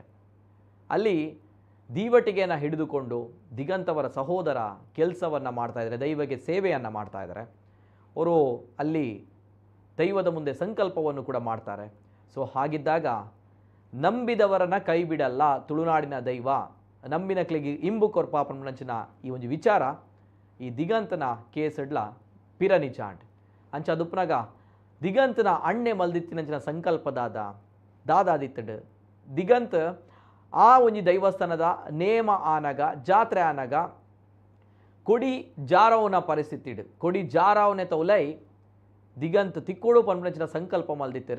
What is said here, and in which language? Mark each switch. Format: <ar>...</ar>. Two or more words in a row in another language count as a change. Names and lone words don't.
<kn>ಅಲ್ಲಿ ದೀವಟಿಗೆಯನ್ನು ಹಿಡಿದುಕೊಂಡು ದಿಗಂತ್ ಅವರ ಸಹೋದರ ಕೆಲಸವನ್ನು ಮಾಡ್ತಾ ಇದ್ದಾರೆ, ದೈವಕ್ಕೆ ಸೇವೆಯನ್ನು ಮಾಡ್ತಾ ಇದ್ದಾರೆ. ಅವರು ಅಲ್ಲಿ ದೈವದ ಮುಂದೆ ಸಂಕಲ್ಪವನ್ನು ಕೂಡ ಮಾಡ್ತಾರೆ. ಸೊ ಹಾಗಿದ್ದಾಗ ನಂಬಿದವರನ್ನ ಕೈ ಬಿಡಲ್ಲ ತುಳುನಾಡಿನ ದೈವ,</kn> <tcy>ನಂಬಿನಕ್ಲಿಗೆ ಇಂಬು ಕೊರ್ಪಾಪನಂಚಿನ ಈ ಒಂದು ವಿಚಾರ ಈ ದಿಗಂತನ ಕೇಸಡ್ಲ ಪಿರನಿಚಾಂಡ್ ಅಂಚ ದುಪ್ಪನಾಗ ದಿಗಂತನ ಅಣ್ಣೆ ಮಲ್ದಿತ್ತಿನಂಚಿನ ಸಂಕಲ್ಪದಾದ ದಾದಾದಿತ್ತಡ್ ದಿಗಂತ್ ಆ ಒಂಜಿ ದೈವಸ್ಥಾನದ ನೇಮ ಆನಗ ಜಾತ್ರೆ ಆನಗ ಕೊಡಿ ಜಾರವನ ಪರಿಸ್ಥಿತಿ ಕೊಡಿ ಜಾರವನೆ ತೌಲೈ ದಿಗಂತ್ ತಿಕ್ಕೋಡು ಪನ್ಪನಂಚಿನ ಸಂಕಲ್ಪ ಮಲ್ದಿತ್ತರು.</tcy>